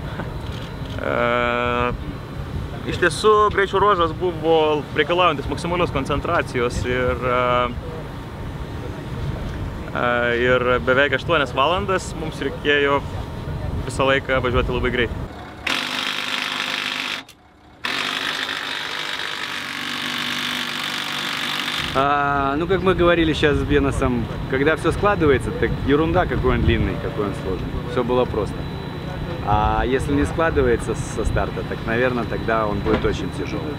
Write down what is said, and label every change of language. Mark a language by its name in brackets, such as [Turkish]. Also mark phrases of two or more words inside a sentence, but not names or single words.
[Lithuanian] Iš tiesų greičio ruožas buvo reikalaujantis maksimalios koncentracijos ir beveik 8 valandas mums reikėjo visą laiką važiuoti labai greitai. [Russian] Ну, как мы говорили сейчас с Беносом, когда все складывается, так ерунда, какой он длинный, какой он сложный. Все было просто. А если не складывается со старта, так, наверное, тогда он будет очень тяжелый.